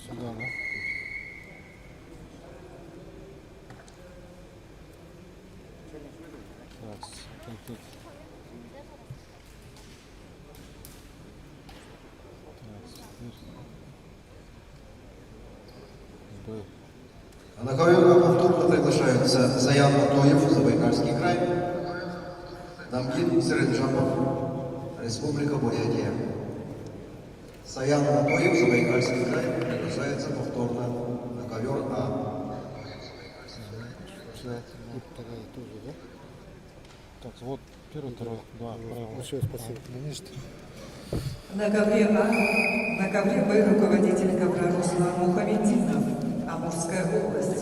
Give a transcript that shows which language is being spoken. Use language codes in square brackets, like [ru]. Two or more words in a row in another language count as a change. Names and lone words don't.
[ru] Сюда, да? Так, контакт. Так, Б. А на ковре А повторно приглашаются Саян Матоев, Забайкальский край, Дамгин Циренджапов, Республика Бурятия. Саян Матоев, Забайкальский край, приглашается повторно на ковер А. И вторая тоже, да? Так, вот первый, второй, два, правильно. Большое спасибо. На ковре А, на ковре Б руководитель ковра Руслан Мухамединов, Амурская область.